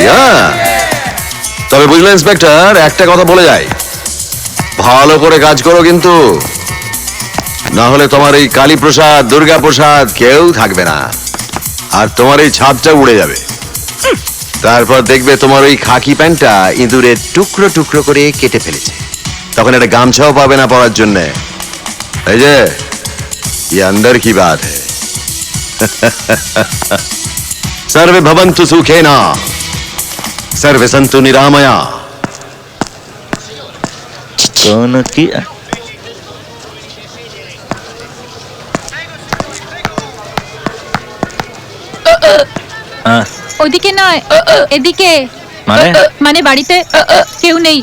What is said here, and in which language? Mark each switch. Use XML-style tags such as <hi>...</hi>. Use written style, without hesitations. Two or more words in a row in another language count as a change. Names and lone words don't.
<bn>হ্যাঁ, তবে বুঝলে ইন্সপেক্টর, একটা কথা বলে যায়, ভালো করে কাজ করো কিন্তু। না হলে তোমার এই কালী প্রসাদ দুর্গা প্রসাদ কেউ থাকবে না, আর তোমার এই ছাদটা উড়ে যাবে। তারপর দেখবে তোমার ওই খাকি প্যান্টটা ইঁদুরে টুকরো টুকরো করে কেটে ফেলেছে, তখন একটা গামছাও পাবে না পরার জন্যে। এই যে</bn> <hi>ये अंदर की बात है।</hi> <sa>सर्वे भवन्तु सुखेना सर्वे सन्तु निरामया।</sa> <bn>কোন কি ওদিকে নয়, এদিকে। মানে মানে বাড়িতে কেউ নেই।</bn>